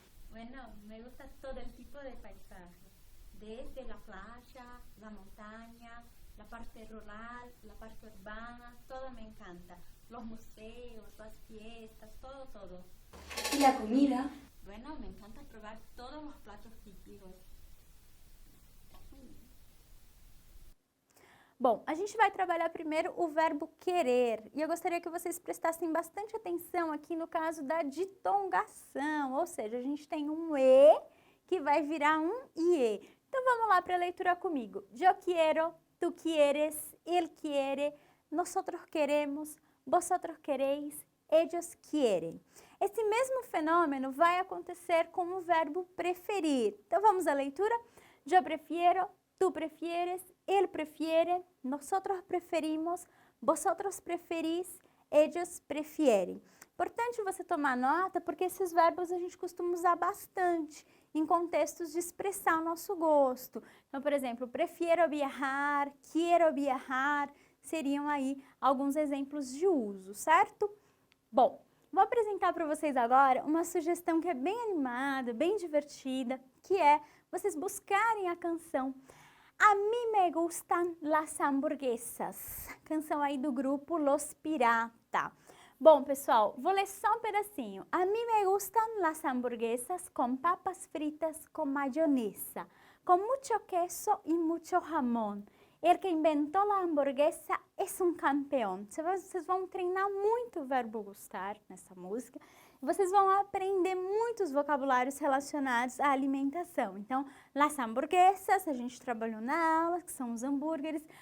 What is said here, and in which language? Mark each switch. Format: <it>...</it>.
<es>Bueno, me gusta todo el tipo de paisajes, desde la playa, la montaña, la parte rural, la parte urbana, todo me encanta. Los museos, las fiestas, todo. ¿Y la comida? Bueno, me encanta probar todos los platos típicos.</es> <pt>Bom, a gente vai trabalhar primeiro o verbo querer. E eu gostaria que vocês prestassem bastante atenção aqui no caso da ditongação. Ou seja, a gente tem um E que vai virar um IE. Então vamos lá para a leitura comigo.</pt> <es>Yo quiero, tú quieres, él quiere, nosotros queremos, vosotros queréis, ellos quieren.</es> <pt>Esse mesmo fenômeno vai acontecer com o verbo preferir. Então vamos à leitura.</pt> <es>Yo prefiero, tú prefieres, él prefiere, nosotros preferimos, vosotros preferís, ellos prefieren.</es> <pt>Importante você tomar nota porque esses verbos a gente costuma usar bastante em contextos de expressar o nosso gosto. Então, por exemplo,</pt> <es>prefiero viajar, quiero viajar,</es> <pt>seriam aí alguns exemplos de uso, certo? Bom, vou apresentar para vocês agora uma sugestão que é bem animada, bem divertida, que é vocês buscarem a canção A mí me gustan las hamburguesas, canção aí do grupo Los Pirata. Bom, pessoal, vou ler só um pedacinho.</pt> <es>A mí me gustan las hamburguesas con papas fritas con mayonesa, con mucho queso y mucho jamón.</es> <pt>El que inventou a hamburguesa é um campeão. Vocês vão treinar muito o verbo gustar nessa música. Vocês vão aprender muitos vocabulários relacionados à alimentação. Então, las hamburguesas, a gente trabalhou na aula, que são os hambúrgueres.</pt>